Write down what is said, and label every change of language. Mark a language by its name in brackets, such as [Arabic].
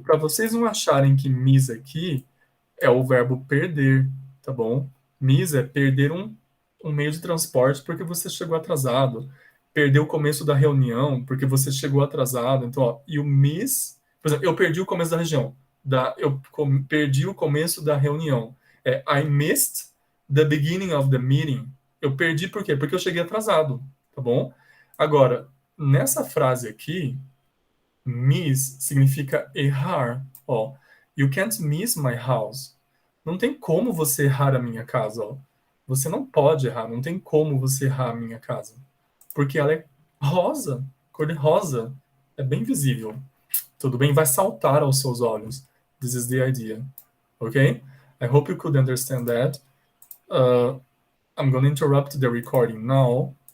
[Portuguese] Para vocês não acharem que miss aqui é o verbo perder, tá bom? Miss é perder um um meio de transporte porque você chegou atrasado. Perdeu o começo da reunião porque você chegou atrasado. Então, ó, [English] you miss... [Portuguese] Por exemplo, eu perdi o começo da região. Perdi o começo da reunião. [English] I missed the beginning of the meeting. [Portuguese] Eu perdi por quê? Porque eu cheguei atrasado, tá bom? Agora, nessa frase aqui, miss significa errar. Ó, [English] you can't miss my house. [Portuguese] Não tem como você errar a minha casa, ó. Você não pode errar, não tem como você errar a minha casa. Porque ela é rosa, cor de rosa. É bem visível. Tudo bem? Vai saltar aos seus olhos. [English] This is the idea. Okay? I hope you could understand that. I'm going to interrupt the recording now